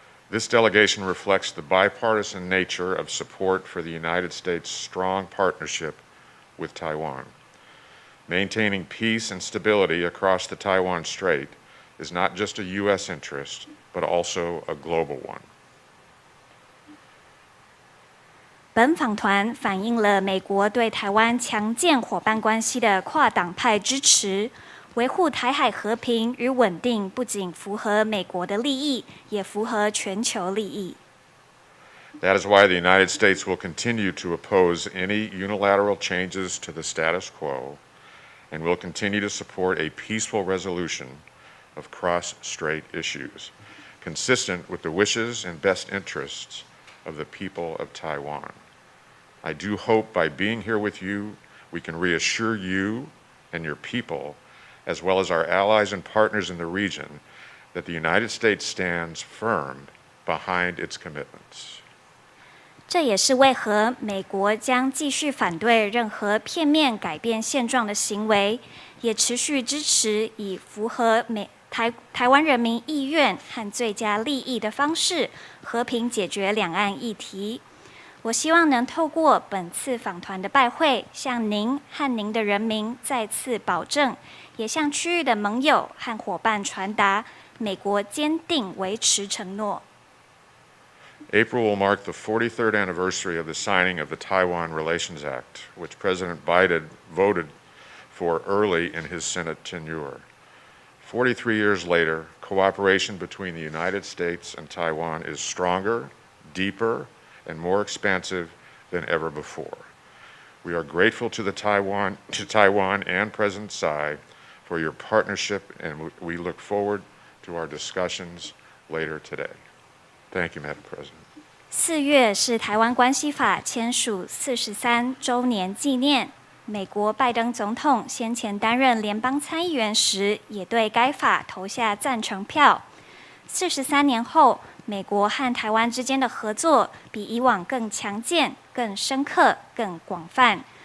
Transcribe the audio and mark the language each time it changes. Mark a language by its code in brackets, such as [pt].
[en] This delegation reflects the bipartisan nature of support for the United States' strong partnership with Taiwan. Maintaining peace and stability across the Taiwan Strait is not just a U.S. interest, but also a global one. [zh] 本访团反映了美国对台湾强健伙伴关系的跨党派支持，维护台海和平与稳定不仅符合美国的利益，也符合全球利益。 [en] That is why the United States will continue to oppose any unilateral changes to the status quo and will continue to support a peaceful resolution of cross-strait issues, consistent with the wishes and best interests of the people of Taiwan. I do hope by being here with you, we can reassure you and your people, as well as our allies and partners in the region, that the United States stands firm behind its commitments. [zh] 这也是为何美国将继续反对任何片面改变现状的行为，也持续支持以符合台湾人民意愿和最佳利益的方式，和平解决两岸议题。我希望能透过本次访团的拜会，向您和您的人民再次保证，也向区域的盟友和伙伴传达，美国坚定维持承诺。 [en] April will mark the 43rd anniversary of the signing of the Taiwan Relations Act, which President Biden voted for early in his Senate tenure. 43 years later, cooperation between the United States and Taiwan is stronger, deeper, and more expansive than ever before. We are grateful to Taiwan and President Tsai for your partnership, and we look forward to our discussions later today. Thank you, Madam President. [zh] 4月是台湾关系法签署43周年纪念。美国拜登总统先前担任联邦参议员时，也对该法投下赞成票。 43年后，美国和台湾之间的合作比以往更强健、更深刻、更广泛。